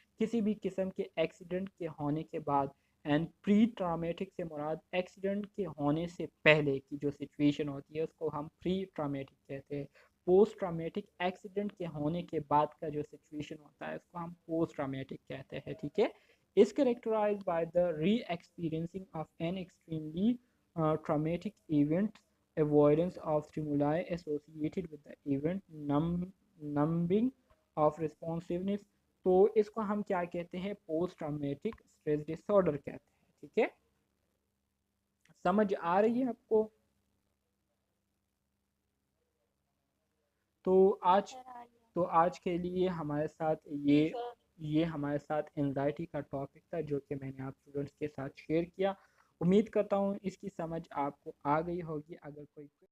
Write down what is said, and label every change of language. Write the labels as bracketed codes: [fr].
[hi] किसी भी किस्म के एक्सीडेंट के होने के बाद, एंड प्री ट्रामेटिक से मुराद एक्सीडेंट के होने से पहले की जो सिचुएशन होती है उसको हम प्री ट्रामेटिक कहते हैं। पोस्ट ट्रामेटिक एक्सीडेंट के होने के बाद का जो सिचुएशन होता है उसको हम पोस्ट ट्रामेटिक कहते हैं, ठीक है। [en] is characterized by the re-experiencing of an extremely traumatic event, avoidance of stimuli associated with the event, numbing of responsiveness। [hi] तो इसको हम क्या कहते हैं, पोस्ट ट्रॉमेटिक स्ट्रेस डिसऑर्डर कहते हैं, ठीक है। समझ आ रही है आपको? तो आज तो आज के लिए हमारे साथ ये हमारे साथ एंजाइटी का टॉपिक था जो कि मैंने आप स्टूडेंट्स के साथ शेयर किया। उम्मीद करता हूँ इसकी समझ आपको आ गई होगी। अगर कोई